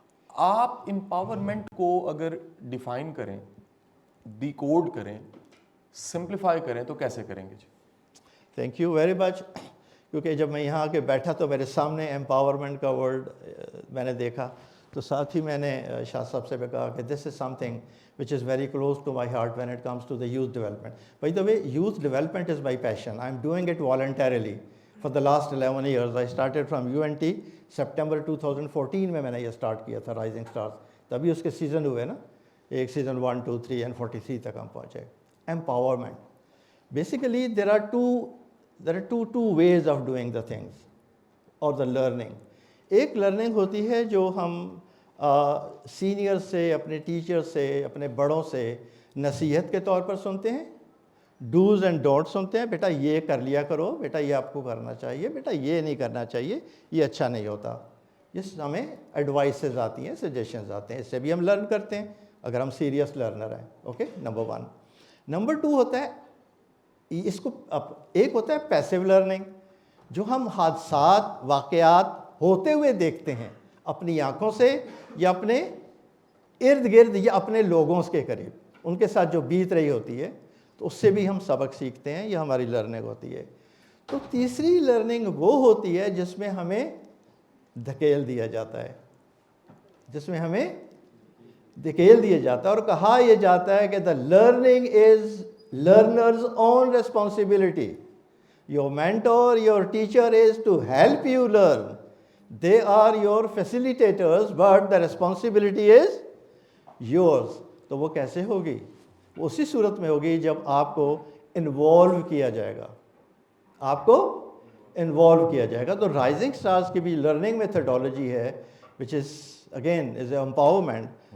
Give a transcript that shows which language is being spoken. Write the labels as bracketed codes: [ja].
[ur] آپ امپاورمنٹ کو اگر ڈیفائن کریں, ڈیکوڈ کریں, سمپلیفائی کریں تو کیسے کریں گے جی؟ [en] Thank you very much. [ur] کیونکہ جب میں یہاں آ کے بیٹھا تو میرے سامنے امپاورمنٹ کا ورڈ میں نے دیکھا, تو ساتھ ہی میں نے شاہ صاحب سے بھی کہا کہ [en] This is something which is very close to my heart when it comes to the youth development. By the way, youth development is my passion. I am doing it voluntarily for the last 11 years. I started from UNT, September 2014 [ur] میں نے یہ start کیا تھا [en] Rising stars. [ur] تبھی اس کے season ہوئے نا, ایک سیزن 1 2 3 and 43 تک ہم پہنچے. [en] Empowerment. Basically there are two ways of doing the things or the learning. [ur] ایک لرننگ ہوتی ہے جو ہم سینئر سے, اپنے ٹیچر سے, اپنے بڑوں سے نصیحت کے طور پر سنتے ہیں, ڈوز اینڈ ڈونٹ سنتے ہیں. بیٹا یہ کر لیا کرو, بیٹا یہ آپ کو کرنا چاہیے, بیٹا یہ نہیں کرنا چاہیے, یہ اچھا نہیں ہوتا. اس ہمیں ایڈوائسز آتی ہیں, سجیشنز آتے ہیں, اس سے بھی ہم لرن کرتے ہیں اگر ہم سیریس لرنر ہیں. Okay, number 1. نمبر 2 ہوتا ہے, اس کو ایک ہوتا ہے پیسیو لرننگ, جو ہم حادثات, واقعات ہوتے ہوئے دیکھتے ہیں اپنی آنکھوں سے یا اپنے ارد گرد یا اپنے لوگوں کے قریب. ان کے ساتھ جو بیت رہی ہوتی ہے تو اس سے بھی ہم سبق سیکھتے ہیں, یہ ہماری لرننگ ہوتی ہے. تو تیسری لرننگ وہ ہوتی ہے جس میں ہمیں دھکیل دیا جاتا ہے, جس میں ہمیں دھکیل دیا جاتا ہے اور کہا یہ جاتا ہے کہ [en] The learning is learner's own responsibility. Your mentor, your teacher is to help you learn. They are your facilitators, but the responsibility is yours. [ur] تو وہ کیسے ہوگی؟ اسی صورت میں ہوگی جب آپ کو انوالو کیا جائے گا, آپ کو انوالو کیا جائے گا. تو رائزنگ اسٹارز کی بھی لرننگ میتھڈالوجی ہے [en] which is again is an empowerment.